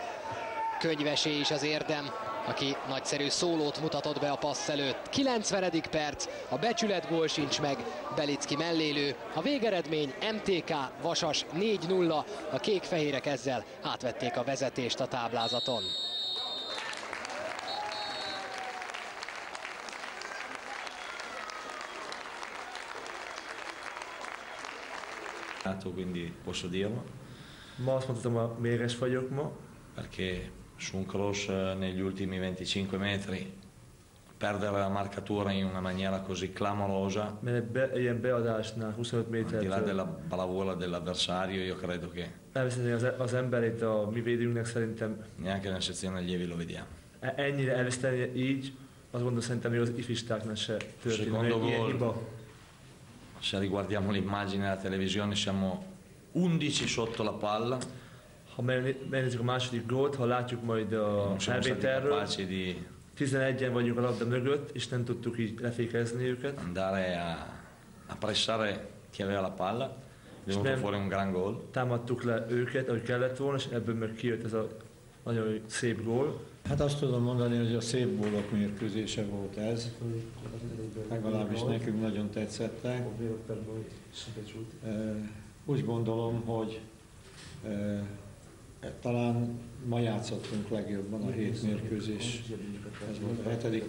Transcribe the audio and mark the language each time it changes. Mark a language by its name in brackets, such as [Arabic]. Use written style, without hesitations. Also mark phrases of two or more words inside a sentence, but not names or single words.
[Hungarian] Könyvesé is az érdem, aki nagyszerű szólót mutatott be a passz előtt. 90. perc, a becsületgól sincs meg, Belicki mellélő. A végeredmény MTK Vasas 4-0, a kék-fehérek ezzel átvették a vezetést a táblázaton. [Italian] Quindi posso dirlo. [Hungarian] Ma azt mondhatom, méres vagyok ma. [Italian] Perché su un cross negli ultimi 25 metri perdere la marcatura in una maniera così clamorosa, [Hungarian] Mert ilyen beadásnál 25 [Italian] al di là [Hungarian] métertől [Italian] della bravura dell'avversario, io credo che [Hungarian] elveszteni az emberét a mi védőnknek, szerintem [Italian] neanche nella sezione allievi lo vediamo. [Hungarian] ennyire elveszteni így, azt gondolom, szerintem még az ifistáknál se történik [Italian] Secondo [Hungarian] ilyen [Italian] gol. [Hungarian] hiba. [Italian] Se riguardiamo l'immagine della televisione siamo 11 sotto la palla, [Hungarian] Ha megnézzük a második gólt, ha látjuk majd a [Italian] non siamo stati [Hungarian] felvételről, [Italian] capaci di [Hungarian] 11-en vagyunk a labda mögött, és nem tudtuk így lefékezni őket. [Italian] andare a pressare chi aveva la palla, è venuto [Hungarian] nem- [Italian] fuori un gran gol. [Hungarian] Támadtuk le őket, ahogy kellett volna, és ebből meg kijött ez a nagyon szép gól. Hát azt tudom mondani, hogy a szép gólok mérkőzése volt ez. Legalábbis nekünk nagyon tetszettek. Úgy gondolom, hogy Talán ma játszottunk legjobban a 7 mérkőzés, ez volt a 7.